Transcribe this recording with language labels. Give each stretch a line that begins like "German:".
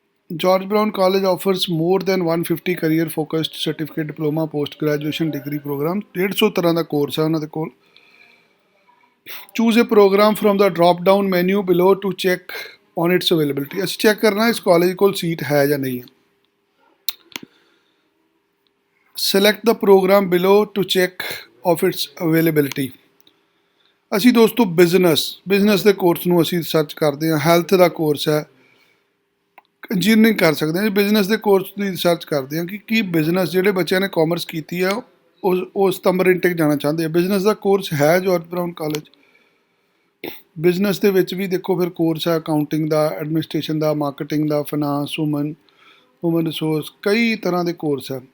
English: George Brown College offers more than 150 career focused certificate, diploma, post graduation, degree program.
Punjabi: 150 ਤਰ੍ਹਾਂ ਦਾ course ਹੈ ਉਹਨਾਂ ਦੇ ਕੋਲ।
English: Choose a program from the drop down menu below to check on its availability.
Punjabi: ਅਸੀਂ check ਕਰਨਾ ਇਸ college ਕੋਲ seat ਹੈ ਜਾਂ ਨਹੀਂ ਹੈ।
English: select the program below to check of its availability।
Punjabi: ਅਸੀਂ ਦੋਸਤੋ ਬਿਜ਼ਨਸ ਦੇ ਕੋਰਸ ਨੂੰ ਅਸੀਂ ਸਰਚ ਕਰਦੇ ਹਾਂ। ਹੈਲਥ ਦਾ ਕੋਰਸ ਹੈ, ਇੰਜੀਨੀਅਰਿੰਗ ਕਰ ਸਕਦੇ ਹਾਂ। ਬਿਜ਼ਨਸ ਦੇ ਕੋਰਸ ਦੀ ਰਿਸਰਚ ਕਰਦੇ ਹਾਂ ਕਿ ਕੀ ਬਿਜ਼ਨਸ, ਜਿਹੜੇ ਬੱਚਿਆਂ ਨੇ ਕਾਮਰਸ ਕੀਤੀ ਆ ਉਹ ਸਤੰਬਰ ਇਨਟੇਕ ਜਾਣਾ ਚਾਹੁੰਦੇ ਆ। ਬਿਜ਼ਨਸ ਦਾ ਕੋਰਸ ਹੈ ਜਾਰਜ ਬਰਾਊਨ ਕਾਲਜ। ਬਿਜ਼ਨਸ ਦੇ ਵਿੱਚ ਵੀ ਦੇਖੋ ਫਿਰ ਕੋਰਸ ਹੈ ਅਕਾਊਂਟਿੰਗ ਦਾ, ਐਡਮਿਨਿਸਟ੍ਰੇਸ਼ਨ ਦਾ, ਮਾਰਕੀਟਿੰਗ ਦਾ, ਫਾਈਨਾਂਸ, ਹਿਊਮਨ ਰਿਸੋਰਸ, ਕਈ ਤਰ੍ਹਾਂ ਦੇ ਕੋਰਸ ਹੈ।